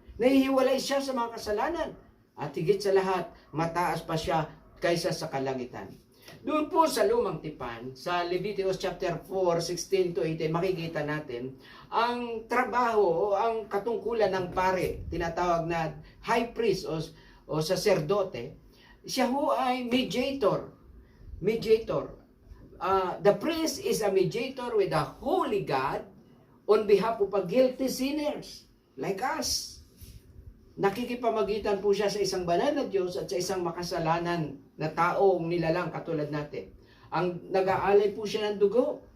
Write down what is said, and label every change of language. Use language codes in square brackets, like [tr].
[tl] Nahihiwalay siya sa mga kasalanan. At higit sa lahat, mataas pa siya kaysa sa kalangitan. Doon po sa Lumang Tipan, sa Leviticus chapter 4, 16 to 18, makikita natin ang trabaho o ang katungkulan ng pare, tinatawag na high priest o saserdote. Siya ho ay mediator. Mediator. [en] The priest is a mediator with the holy God on behalf of a guilty sinners like us. [tl] Nakikipamagitan po siya sa isang banal na Diyos at sa isang makasalanan na taong nilalang katulad natin. Ang nag-aalay po siya ng dugo